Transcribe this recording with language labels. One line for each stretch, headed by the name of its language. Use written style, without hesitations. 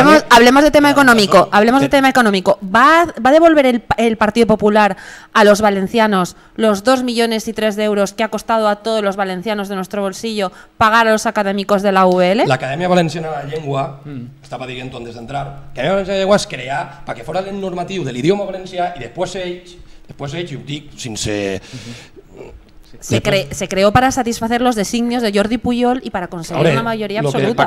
Spanish: Hablemos de tema económico. ¿Va a devolver el Partido Popular a los valencianos los 2,3 millones de euros que ha costado a todos los valencianos de nuestro bolsillo pagar a los académicos de la UVL?
Catalan: L'Acadèmia Valenciana de la Llengua, estava dient antes d'entrar, l'Acadèmia Valenciana de la Llengua es creà perquè fora el normatiu de l'idioma valencià i després ells, i ho dic sense...
Spanish: Se creó para satisfacer los designios de Jordi Pujol y para conseguir una mayoría absoluta.